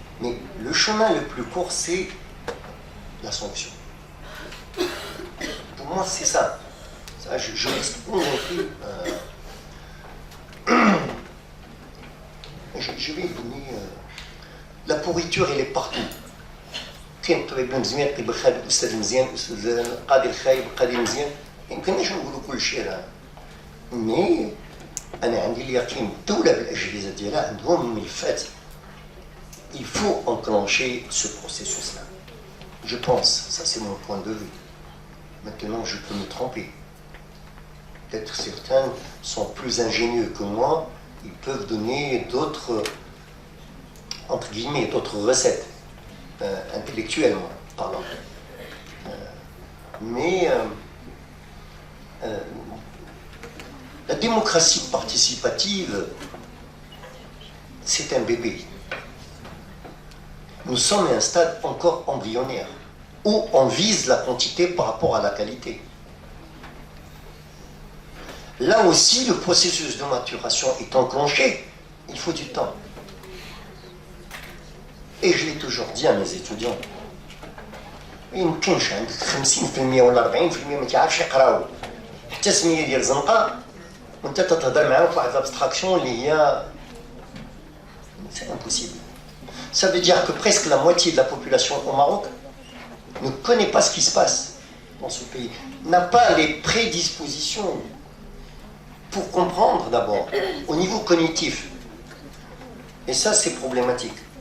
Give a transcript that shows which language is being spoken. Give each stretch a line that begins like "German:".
French: Mais le chemin le plus court, c'est la sanction. Pour moi, c'est ça. Je reste convaincu. Je vais donner. La pourriture, elle est partout.
Arabic: كاين طبيب مزيان طبيب خايب استاذ مزيان استاذ قاضي الخايب قاضي مزيان ما يمكنناش نقولوا كل شيء راه
French: مي
Arabic: انا عندي اليقين الدوله بالاجهزه ديالها عندهم ملفات.
French: Il faut enclencher ce processus-là. Je pense, ça c'est mon point de vue. Maintenant, je peux me tromper. Peut-être certains sont plus ingénieux que moi, ils peuvent donner d'autres, entre guillemets, d'autres recettes, intellectuellement parlant. Mais la démocratie participative, c'est un bébé. Nous sommes à un stade encore embryonnaire, où on vise la quantité par rapport à la qualité. Là aussi, le processus de maturation est enclenché, il faut du temps. Et je l'ai toujours dit à mes étudiants,
Arabic: ما يمكنش عندك 50% ولا 40% ما تعرفش يقراو حتى سميه ديال زنقه وانت تتهضر معاهم في واحد l'abstraction اللي هي
French: c'est impossible. Ça veut dire que presque la moitié de la population au Maroc ne connaît pas ce qui se passe dans ce pays, n'a pas les prédispositions pour comprendre d'abord, au niveau cognitif. Et ça, c'est problématique.